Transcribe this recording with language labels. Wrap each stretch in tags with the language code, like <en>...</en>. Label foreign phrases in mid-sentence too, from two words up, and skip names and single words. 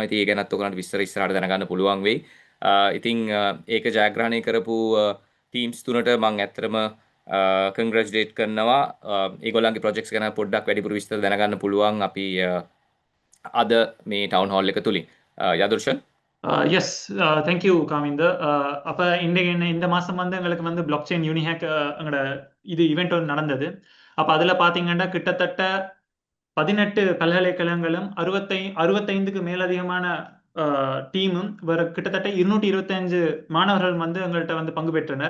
<si>ඉතින් ඒ ගැනත් ඔයගලන්ට විස්තර ඉස්සරහට දැනගන්න පුළුවන් වෙයි. ඉතින් ඒක ජයග්‍රහණය කරපු ටීම්ස් තුනට මම ඇත්තටම කන්ග්‍රැචුලේට් කරනවා. ඒගොල්ලන්ගේ ප්‍රොජෙක්ට්ස් ගැන පොඩ්ඩක් වැඩිපුර විස්තර දැනගන්න පුළුවන් අපි අද මේ</si> <en>town hall</en> <si>එක තුලින්. යදුර්ෂන්.</si> <en>yes thank you</en> <ta>காமிந்த அப்போ இன்றைக்கு இந்த மாதம் வந்து எங்களுக்கு வந்து பிளாக்செயின் யூனிஹேக் எங்களோட இது ஈவெண்ட் ஒன்று நடந்தது. அப்போ அதில் பார்த்தீங்கன்னா கிட்டத்தட்ட 18 பல்கலைக்கழகங்களும் 65க்கு மேலதிகமான டீமும் கிட்டத்தட்ட 225 மாணவர்கள் வந்து எங்கள்கிட்ட வந்து பங்கு பெற்றனர்.</ta>